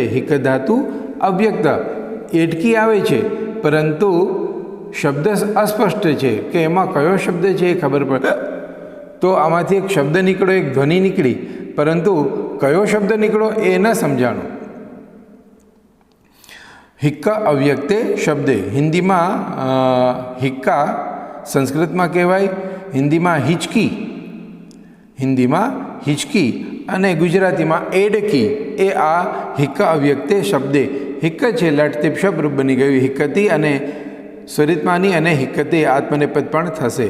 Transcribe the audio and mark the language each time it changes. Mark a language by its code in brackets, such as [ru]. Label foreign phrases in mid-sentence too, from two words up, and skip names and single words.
[gu] હિક્ક ધાતુ અવ્યક્ત. એડકી આવે છે પરંતુ શબ્દ અસ્પષ્ટ છે કે એમાં કયો શબ્દ છે એ ખબર પડે. તો આમાંથી એક શબ્દ નીકળ્યો, એક ધ્વનિ નીકળી, પરંતુ કયો શબ્દ નીકળ્યો એ ન સમજાણું. [sa] हिक्का अव्यक्ते शब्दे [gu] हिंदीમાં हिक्का संस्कृतમાં કહેવાય, હિન્દીમાં હિચકી અને ગુજરાતીમાં એડકી એ આ [sa] हिक्का अव्यक्ते शब्दे [gu] હિક્ક છે લટતીપ શબ્દ બની ગયું હિક્કતી અને સ્વરિતમાની અને હિક્કતે આત્મનેપદ પણ થશે.